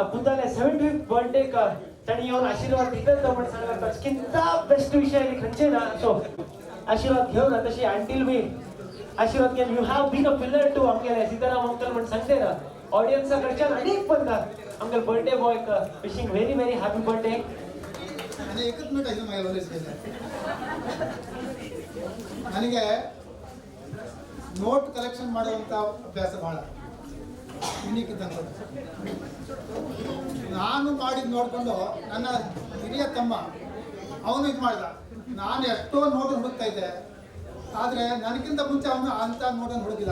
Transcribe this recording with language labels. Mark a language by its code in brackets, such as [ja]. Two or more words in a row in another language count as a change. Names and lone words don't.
[kok] पुताले 75th बर्थडे ताणी येवन आशीर्वाद दितात तो म्हण सांगला ताचकिंत बेस्ट विषय खंयचे ना. सो आशीर्वाद घेवन तशी आंटील बी आशीर्वाद घेवन [en] you have been a pillar to [kok] आमगेले सीताराम अंकल म्हण सांगते ना. ऑडियन्सा कडच्यान अनेक पडतात आमगेले [en] birthday boy wishing very very happy birthday. [kok] आनी एकच मिनट आयिल्लो म्हागे ऑलवेज [kn] ನನಗೆ [en] note collection [kn] ಮಾಡುವಂಥ ಅಭ್ಯಾಸ ಭಾಳ ಯುನೀಕ್ ಇದ್ದಂಥದ್ದು. ನಾನು ಮಾಡಿದ್ದು ನೋಡಿಕೊಂಡು ನನ್ನ ಹಿರಿಯ ತಮ್ಮ ಅವನು ಇದು ಮಾಡಿದ. ನಾನು ಎಷ್ಟೋ ನೋಟು ಹುಡುಕ್ತಾ ಇದ್ದೆ, ಆದರೆ ನನಗಿಂತ ಮುಂಚೆ ಅವನು ಅಂಥ ನೋಟನ್ನು ಹುಡುಕಿಲ್ಲ.